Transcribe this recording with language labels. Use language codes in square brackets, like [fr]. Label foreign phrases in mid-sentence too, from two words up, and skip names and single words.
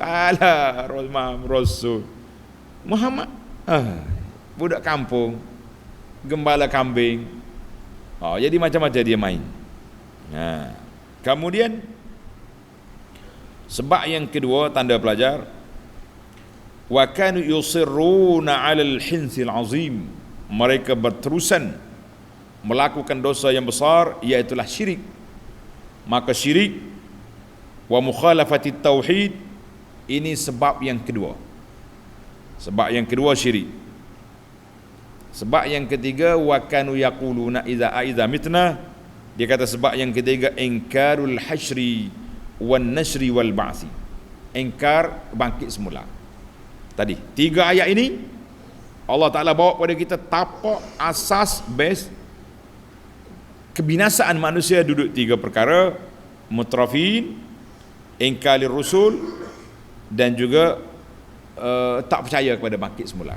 [ms] Alah, Rasul Muhammad, budak kampung, gembala kambing. Jadi macam-macam dia main. Kemudian sebab yang kedua, tanda pelajar, [ar] wa kanu yusirruna 'alal hinsil azim. [ms] Mereka berterusan melakukan dosa yang besar, iaitulah syirik. Maka [ar] syirik wa mukhalafati tauhid, [ms] ini sebab yang kedua. Sebab yang kedua syirik. Sebab yang ketiga, [ar] wa kanu yaquluna idza mitna. [ms] Dia kata sebab yang ketiga, [ar] ingkarul hasyri wan nasri wal ba'si. [ms] Ingkar bangkit semula. Tadi 3 ayat ini Allah Ta'ala bawa pada kita tapak asas base kebinasaan manusia duduk 3 perkara: mutrafin, [ar] ingkar rusul, [ms] dan juga tak percaya kepada bangkit semula.